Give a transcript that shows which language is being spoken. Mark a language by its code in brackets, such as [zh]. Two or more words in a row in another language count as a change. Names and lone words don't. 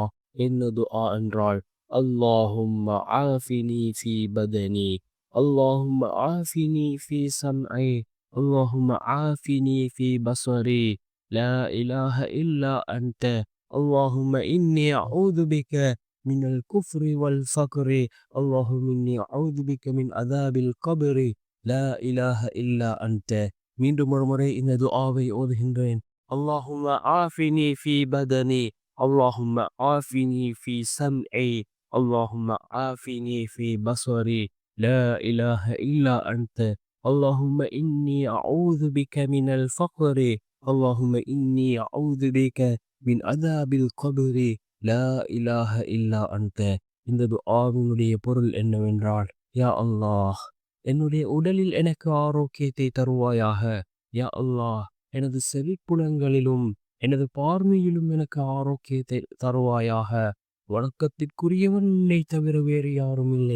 [ta] என்ன துஆ என்றால், [ar] اللهم عافني في بدني، اللهم عافني في سمعي، اللهم عافني في بصري، لا إله إلا أنت، اللهم إني أعوذ بك من الكفر والفقر، اللهم إني أعوذ بك من عذاب القبر، لا إله إلا أنت. [ta] மீண்டும் ஒரு முறை இந்த துஆவை ஓதுகின்றேன். [ar] اللهم عافني في بدني, اللهم عافني في سمعي، اللهم عافني في بصري، لا إله إلا أنت، اللهم إني أعوذ بك من الفقر، اللهم إني أعوذ بك من عذاب القبر، لا إله إلا أنت. [ta] இந்த துஆவினுடைய பொருள் என்னவென்றால், [ar] يا الله, [ta] என்னுடைய உடலில் எனக்கு ஆரோக்கியத்தை தருவாயாக. [ar] يا الله, [ta] எனது செவிப்புலன்களிலும் எனது பார்வையிலும் எனக்கு ஆரோக்கியத்தை தருவாயாக. வணக்கத்திற்குரியவன் உன்னை தவிர வேறு யாரும் இல்லை.